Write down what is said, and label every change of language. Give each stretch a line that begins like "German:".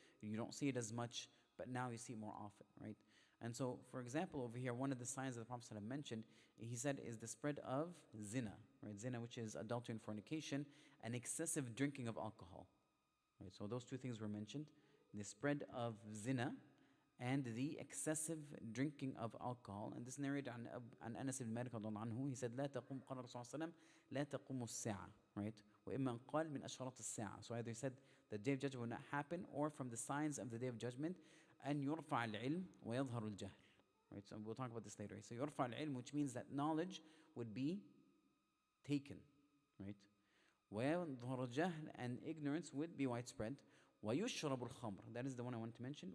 English: You don't see it as much, but now you see it more often, right? And so, for example, over here, one of the signs that the Prophet ﷺ mentioned, he said, is the spread of zina, right? Zina, which is adultery and fornication, and excessive drinking of alcohol, right? So those two things were mentioned: the spread of zina and the excessive drinking of alcohol. And this narrated on Anas ibn Malik radiallahu anhu. He said,
Arabic: "لا تقوم قال الرسول صلى الله عليه وسلم لا تقوم الساعة,"
English: right?
Arabic: وإما قال من أشراط الساعة.
English: So either he said the day of judgment will not happen, or from the signs of the day of judgment,
Arabic: أن يرفع العلم ويظهر الجهل.
English: Right, so we'll talk about this later. So
Arabic: يرفع العلم,
English: which means that knowledge would be taken, right?
Arabic: ويظهر الجهل,
English: and ignorance would be widespread.
Arabic: ويشرب الخمر,
English: that is the one I want to mention.